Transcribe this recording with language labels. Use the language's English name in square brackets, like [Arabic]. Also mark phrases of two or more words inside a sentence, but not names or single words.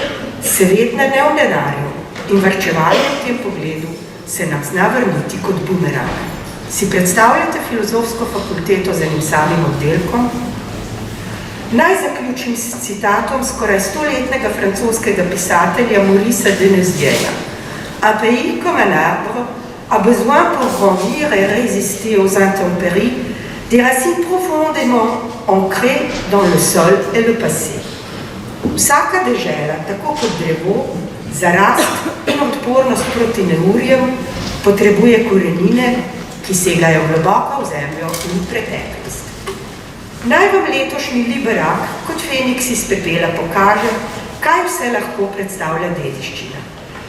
[Slovenian] Seveda ne v denarju in varčevanje v tem pogledu se nam zna vrniti kot bumerang. Si predstavljate filozofsko fakulteto z enim samim oddelkom? Naj zaključim s citatom skoraj 100-letnega francoskega pisatelja Maurice Denezieja. [French] Un pays comme un arbre a besoin pour grandir et résister aux intempéries des racines profondément ancrées dans le sol et le passé. [Slovenian] Vsaka dežela, tako kot drevo, za rast in odpornost proti neurjem potrebuje korenine, ki segajo globoko v zemljo in preteklost. Naj vam letošnji liberak kot Feniks iz pepela pokaže, kaj vse lahko predstavlja dediščina.